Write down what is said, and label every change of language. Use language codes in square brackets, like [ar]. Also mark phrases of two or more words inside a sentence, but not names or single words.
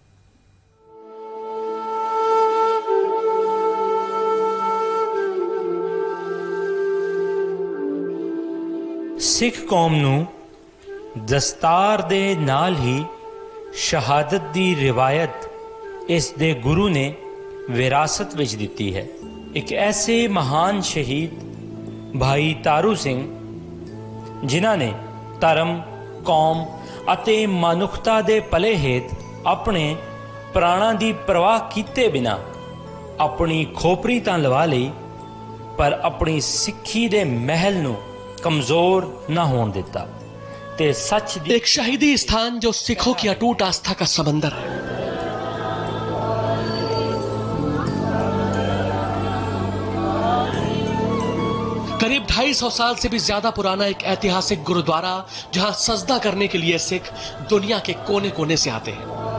[pa] ਸਿੱਖ ਕੌਮ ਨੂੰ ਦਸਤਾਰ ਦੇ ਨਾਲ ਹੀ ਸ਼ਹਾਦਤ ਦੀ ਰਿਵਾਇਤ ਇਸ ਦੇ ਗੁਰੂ ਨੇ ਵਿਰਾਸਤ ਵਿਚ ਦਿੱਤੀ ਹੈ। ਏਕ ਐਸੇ ਮਹਾਨ ਸ਼ਹੀਦ ਭਾਈ ਤਾਰੂ ਸਿੰਘ ਜਿਨ੍ਹਾਂ ਨੇ ਧਰਮ, ਕੌਮ ਅਤੇ ਮਨੁੱਖਤਾ ਦੇ ਭਲੇ ਹੇਤ ਆਪਣੇ ਪ੍ਰਾਣਾਂ ਦੀ ਪਰਵਾਹ ਕੀਤੇ ਬਿਨਾ ਆਪਣੀ ਖੋਪਰੀ ਤਾਂ ਲਵਾ ਲਈ, ਪਰ ਆਪਣੀ ਸਿੱਖੀ ਦੇ ਮਹਿਲ ਨੂੰ ਕਮਜ਼ੋਰ ਨਾ ਹੋਣ ਦਿੱਤਾ ਤੇ ਸੱਚ ਦੀ [hi] एक शहीदी स्थान जो सिखों की अटूट आस्था का समंदर है। करीब 250 साल से भी ज्यादा पुराना एक ऐतिहासिक गुरुद्वारा जहां सजदा करने के लिए सिख दुनिया के कोने कोने से आते हैं।